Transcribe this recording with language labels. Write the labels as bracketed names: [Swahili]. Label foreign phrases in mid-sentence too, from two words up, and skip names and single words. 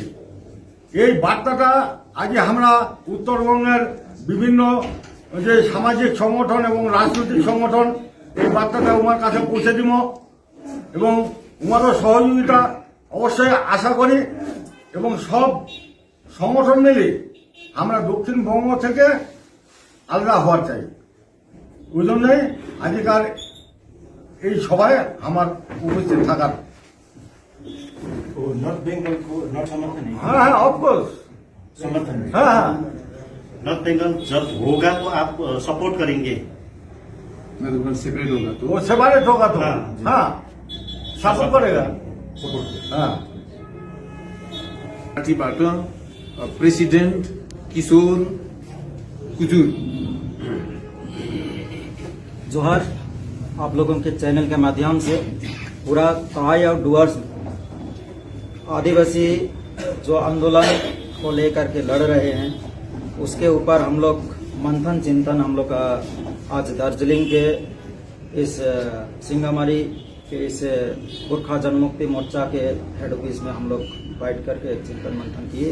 [Bangla] এই বার্তাটা আজকে আমরা উত্তরবঙ্গের বিভিন্ন যে সামাজিক সংগঠন এবং রাজনৈতিক সংগঠন এই বার্তাটা উমার কাছে পৌঁছে দিব এবং উমারও সহযোগিতা অবশ্যই আশা করি এবং সব সংগঠন মিলে আমরা দক্ষিণবঙ্গ থেকে আলাদা হওয়ার চাই। ওই জন্যই আজকের এই সভায় আমার উপস্থিত থাকার। [Hindi] नॉर्थ बंगाल को नॉर्थ समर्थन है? हाँ ऑफकोर्स समर्थन है। हाँ नॉर्थ बंगाल जब होगा तो आप सपोर्ट करेंगे? मतलब सेपरेट होगा तो वो सेपरेट होगा तो हाँ, हाँ सपोर्ट करेगा। सपोर्ट हाँ [Nepali] पार्टीबाट प्रेसिडेन्ट किशोर कुजुर। [Hindi] जोहार, आप लोगों के चैनल के माध्यम से पूरा तराई और डुअर्स आदिवासी जो आंदोलन को लेकर के लड़ रहे हैं उसके ऊपर हम लोग मंथन चिंतन हम लोग आज दार्जिलिंग के इस सिंगामारी के इस गोरखा जनमुक्ति मोर्चा के [English] head office [Hindi] में हम लोग बैठ करके चिंतन मंथन किए।